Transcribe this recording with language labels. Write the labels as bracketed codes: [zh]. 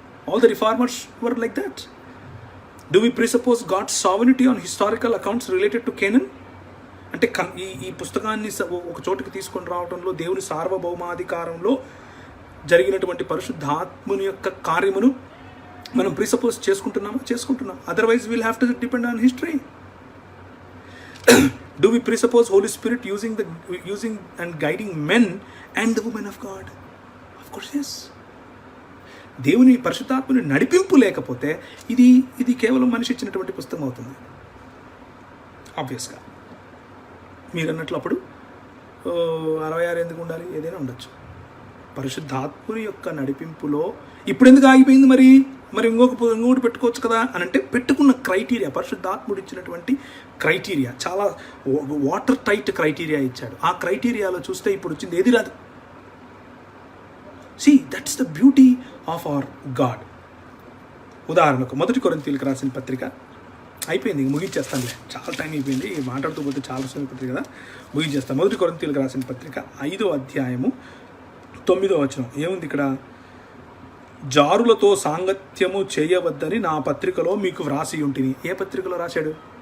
[en] All the reformers were like that. Do we presuppose God's sovereignty on historical accounts related to canon? [te] అంటే ఈ పుస్తకాన్ని ఒక చోటుకి తీసుకొని రావడంలో దేవుని సార్వభౌమాధికారంలో జరిగినటువంటి పరిశుద్ధాత్ముని యొక్క కార్యమును మనం ప్రిసపోజ్ చేసుకుంటున్నాం. [en] Otherwise will have to depend on history. Do we presuppose Holy Spirit using and guiding men and the women of God? Of course, yes. [te] దేవుని పరిశుద్ధాత్మని నడిపింపు లేకపోతే ఇది కేవలం మనిషి ఇచ్చినటువంటి పుస్తకం అవుతుంది. ఆబ్వియస్గా మీరు అన్నట్లు అప్పుడు 66 ఎందుకు ఉండాలి? ఏదైనా ఉండొచ్చు. పరిశుద్ధాత్ముని యొక్క నడిపింపులో ఇప్పుడు ఎందుకు ఆగిపోయింది? మరి ఇంకోటి పెట్టుకోవచ్చు కదా అని అంటే, పెట్టుకున్న క్రైటీరియా, పరిశుద్ధాత్ముడు ఇచ్చినటువంటి క్రైటీరియా చాలా వాటర్ టైట్ క్రైటీరియా ఇచ్చాడు. ఆ క్రైటీరియాలో చూస్తే ఇప్పుడు వచ్చింది ఏది రాదు. [en] See, that's the beauty of our God. [te] ఉదాహరణకు 1 కొరింథీయులకు రాసిన పత్రిక అయిపోయింది, ముగించేస్తానులే, చాలా టైం అయిపోయింది, మాట్లాడుతూ పోతే చాలా సమయం పత్రిక కదా, ముగించేస్తాను. 1 కొరింథీయులకు రాసిన పత్రిక 5వ అధ్యాయము 9వ వచనం ఏముంది ఇక్కడ? జారులతో సాంగత్యము చేయవద్దని నా పత్రికలో మీకు వ్రాసి ఉంటిని. ఏ పత్రికలో రాశాడు?